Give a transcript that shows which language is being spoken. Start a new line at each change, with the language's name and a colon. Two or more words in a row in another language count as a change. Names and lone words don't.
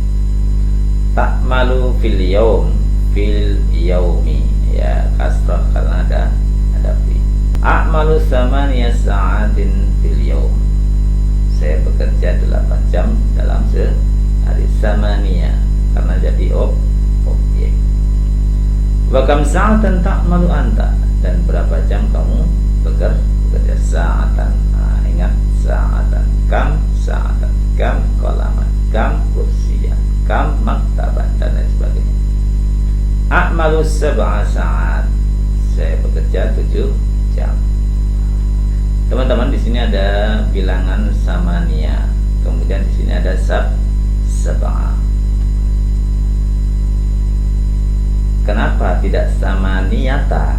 Arabic: تعمل في اليوم، في اليوم, ya,
Indonesian: kasrah karena ada fi.
Arabic: أعمل ثماني ساعات في اليوم,
Indonesian: saya bekerja 8 jam dalam sehari. Samaniya karena jadi objek.
Arabic: وكم ساعةً تعمل أنت,
Indonesian: dan berapa jam kamu bekerja? Sa'atan. Ingat,
Arabic: ساعةً، كم ساعةً، كم قلماً، كم كرسياً، كم مكتباً,
Indonesian: dan lain sebagainya.
Arabic: أعمل سبع ساعات,
Indonesian: saya bekerja 7 jam. Teman-teman, di sini ada bilangan samania, kemudian di sini ada sab'a. Kenapa tidak samaniyata?